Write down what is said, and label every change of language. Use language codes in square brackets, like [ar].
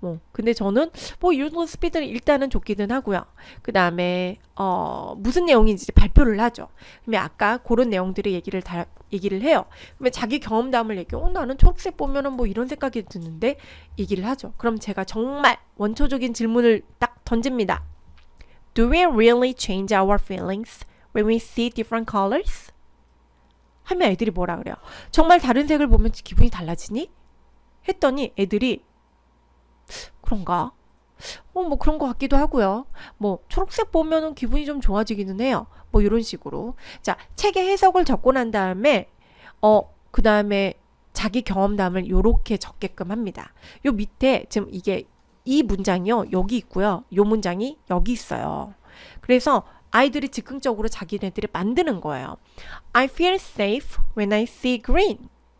[ko] 근데 저는 이 정도 스피드는 일단은 좋기는 하고요. 그 다음에 무슨 내용인지 발표를 하죠. 그러면 아까 그런 내용들의 얘기를 해요. 그러면 자기 경험담을 얘기해요. 나는 초록색 보면은 뭐 이런 생각이 드는데 얘기를 하죠. 그럼 제가 정말 원초적인 질문을 딱 던집니다. [en] Do we really change our feelings when we see different colors? [ko] 하면 애들이 뭐라 그래요? 정말 다른 색을 보면 기분이 달라지니? 했더니 애들이 그런가? 뭐 그런 것 같기도 하고요. 뭐 초록색 보면은 기분이 좀 좋아지기는 해요. 뭐 이런 식으로. 자, 책의 해석을 적고 난 다음에 그 다음에 자기 경험담을 요렇게 적게끔 합니다. 요 밑에 지금 이 문장이요. 여기 있고요. 요 문장이 여기 있어요. 그래서 아이들이 즉흥적으로 자기네들이 만드는 거예요. [en] I feel safe when I see green.